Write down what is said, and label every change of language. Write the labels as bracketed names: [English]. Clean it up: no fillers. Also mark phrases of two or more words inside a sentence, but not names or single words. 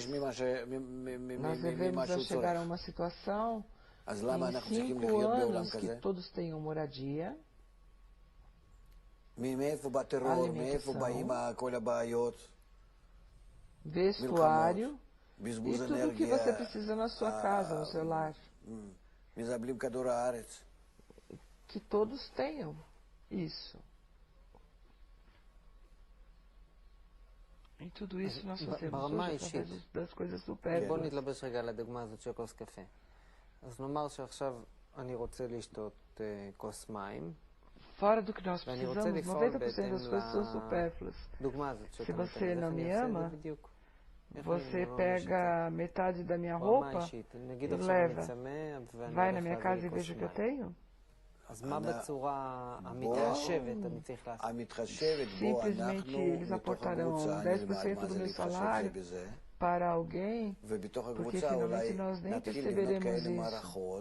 [Portuguese] Nós devemos chegar a uma situação em 5 anos que todos tenham moradia, alimentação, vestuário e tudo o que você precisa na sua casa, no seu lar. Que todos tenham isso. E tudo isso nós fazemos hoje através das coisas supérfluas. [Hebrew] בוא נתלבש רגע על הדוגמה הזאת של כוס קפה. אז נאמר שעכשיו אני רוצה לשתות כוס מים. [Portuguese] Fora do que nós precisamos, 90% das coisas são supérfluas. Se você não me ama, você pega metade da minha roupa e leva. Vai na minha casa e veja o que eu tenho? Simplesmente eles aportarão 10% do meu salário para alguém, porque finalmente nós nem perceberemos isso.